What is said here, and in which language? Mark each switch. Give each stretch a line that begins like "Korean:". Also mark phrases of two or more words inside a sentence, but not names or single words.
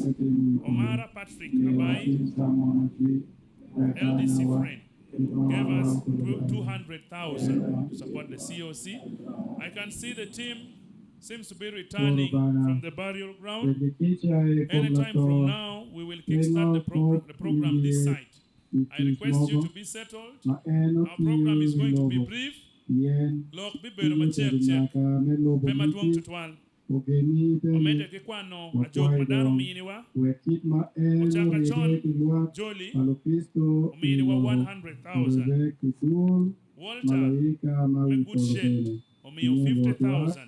English: Omara Patrick Abai, LDC friend, gave us 200,000 to support the COC. I can see the team seems to be returning from the burial ground. Anytime from now, we will kickstart the program this side. I request you to be settled. Our program is going to be brief.
Acoli: Lok bibero machek chek. Pema duong tutwal. Omete kikwano ajok madaro miniwa. Ochaka chon Joli miniwa 100,000. Walter Megudshel omiyo 50,000.